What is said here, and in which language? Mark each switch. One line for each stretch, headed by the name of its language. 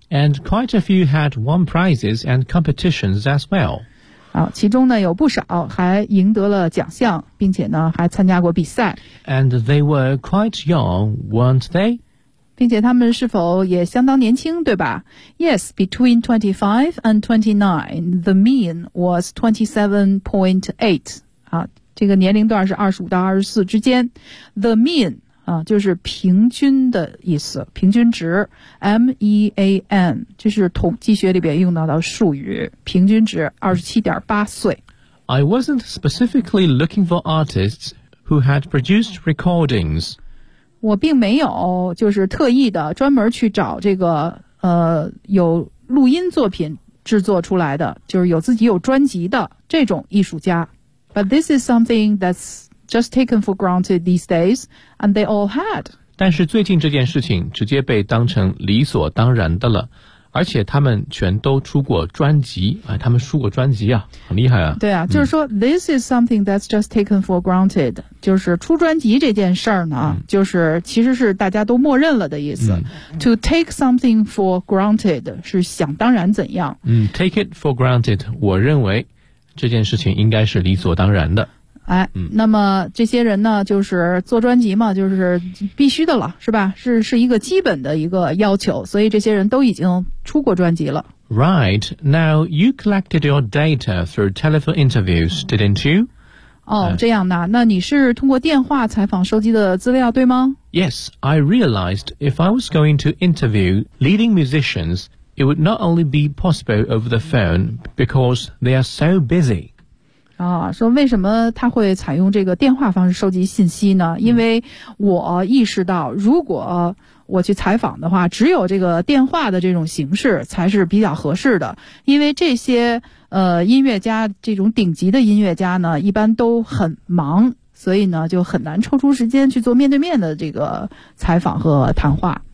English: And quite a few had won prizes and competitions as well.
Chinese: 好，其中呢有不少还赢得了奖项，并且呢还参加过比赛。
English: And they were quite young, weren't they?
Chinese: 并且他们是否也相当年轻，对吧？
English: Yes, between 25 and 29, the mean was 27.8.
Chinese: 啊，这个年龄段是25到24之间。The mean, 啊，就是平均的意思，平均值。 M-E-A-N, 这是统计学里边用到的术语，平均值 27.8 岁。
English: I wasn't specifically looking for artists who had produced recordings.
Chinese: 我并没有就是特意的专门去找这个有录音作品制作出来的，就是有自己有专辑的这种艺术家。
English: But this is something that's just taken for granted these days, and they all had.
Chinese: 但是最近这件事情直接被当成理所当然的了，而且他们全都出过专辑，哎，他们出过专辑啊，很厉害啊。对啊，就是说
English: this is something that's just taken for granted,
Chinese: 就是出专辑这件事儿呢，就是其实是大家都默认了的意思。
English: To take something for granted
Chinese: 是想当然怎样。
English: Take it for granted,
Chinese: 我认为这件事情应该是理所当然的。哎，那么这些人呢就是做专辑嘛，就是必须的了，是吧，是一个基本的一个要求，所以这些人都已经出过专辑了。
English: Right, now you collected your data through telephone interviews, didn't you?
Chinese: 哦，这样的，那你是通过电话采访收集的资料，对吗？
English: Yes, I realized if I was going to interview leading musicians, it would not only be possible over the phone because they are so busy.
Chinese: 啊，说为什么他会采用这个电话方式收集信息呢？因为我意识到如果我去采访的话，只有这个电话的这种形式才是比较合适的。因为这些音乐家，这种顶级的音乐家呢一般都很忙，所以呢就很难抽出时间去做面对面的这个采访和谈话。